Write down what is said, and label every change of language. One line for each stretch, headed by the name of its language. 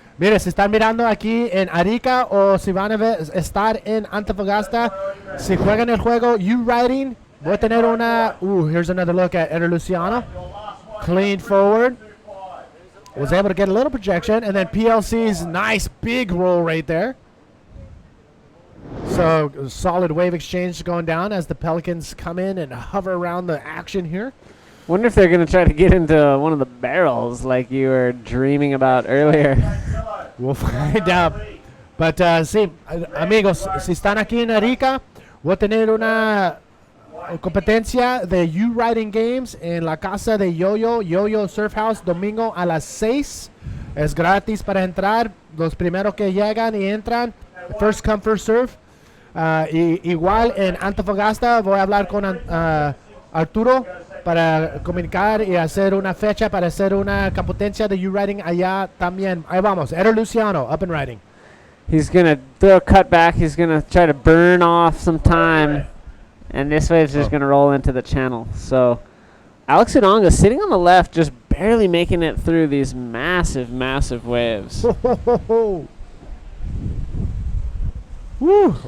Spanish: Mire, si están mirando aquí en Arica o si van a estar en Antofagasta, si juegan el juego U-Riding, voy a tener una...
English: here's another look at Eder Luciano. Clean forward. Was able to get a little projection, and then PLC's nice big roll right there. So solid wave exchange going down as the Pelicans come in and hover around the action here. Wonder if they're going to try to get into one of the barrels like you were dreaming about earlier. We'll find out.
Spanish: But sí, amigos, si están aquí en Arica, voy a tener una competencia de U-Riding Games en la casa de Yo-Yo Surf House, domingo a las 6. Es gratis para entrar. Los primeros que llegan y entran,
English: first come, first serve.
Spanish: Igual en Antofagasta voy a hablar con Arturo para comunicar y hacer una fecha para hacer una competencia de U-Riding allá también. Ahí vamos,
English: Eder Luciano, up and riding. He's going to throw a cut back. He's going to try to burn off some time. And this wave is just going to roll into the channel. So Alex Udonga sitting on the left, just barely making it through these massive, massive waves. Woo, wow.